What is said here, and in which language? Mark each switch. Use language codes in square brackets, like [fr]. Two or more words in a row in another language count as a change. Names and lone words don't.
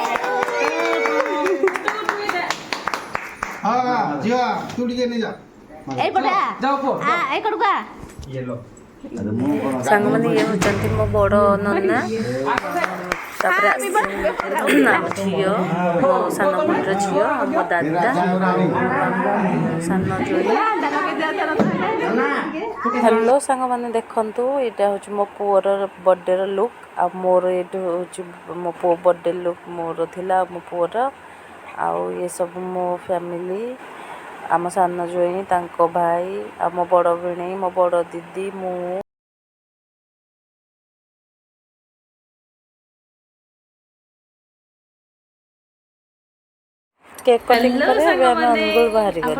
[hi] हाँ जिया चूड़ी के नहीं जा ए बड़ा [or] ଯାଅ ପୁଅ आ ए कड़ुका ଇଏଲୋ ସାଙ୍ଗମାନେ ଇଏ ହେଉଛନ୍ତି ମୋ ବଡ଼ ନନା ତାପରେ ଆମ ଝିଅ ମୋ ସାନ ଭଉଣୀର ଝିଅ ଆଉ ମୋ ଦାଦା ସାନ ଜୋଇ। ହ୍ୟାଲୋ ସାଙ୍ଗମାନେ ଦେଖନ୍ତୁ ଏଇଟା ହେଉଛି ମୋ ପୁଅର ବର୍ଥଡେର ଲୁକ୍ ଆଉ ମୋର ଏଇଠି ହେଉଛି ମୋ ପୁଅ ବର୍ଥଡେ ଲୁକ୍ ମୋର ଥିଲା ମୋ ପୁଅର ଆଉ ଏସବୁ ମୋ ଫ୍ୟାମିଲି ଆମ ସାନ ଜୋଇଁ ତାଙ୍କ ଭାଇ ଆଉ ମୋ ବଡ଼ ଭିଣେଇ ମୋ ବଡ଼ ଦିଦି ମୁଁ କେକ୍ କଟିଂ ପରେ ଏବେ ଆମେ ଅନୁଗୁଳ ବାହାରି ଗଲୁ।